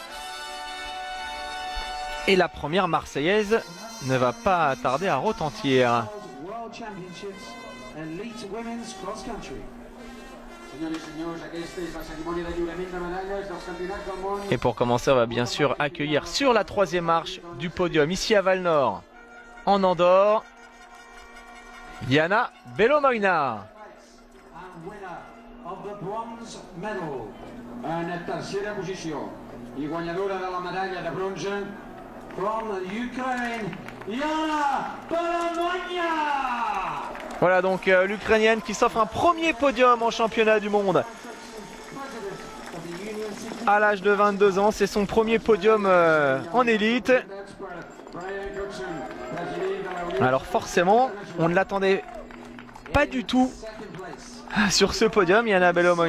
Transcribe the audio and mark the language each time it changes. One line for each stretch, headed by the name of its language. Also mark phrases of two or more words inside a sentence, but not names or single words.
French: Et la première Marseillaise ne va pas tarder à retentir. Et pour commencer, on va bien sûr accueillir sur la troisième marche du podium, ici à Val-Nord, en Andorre, Jana Belomoina.
Catalan: En tercera posició i guanyadora de la medalla de bronze
English: from Ukraine,
Catalan: Jana Belomoina.
French: Voilà donc l'Ukrainienne qui s'offre un premier podium en championnat du monde. À l'âge de 22 ans, c'est son premier podium en élite. Alors forcément, on ne l'attendait pas du tout sur ce podium, Jana Belomoina.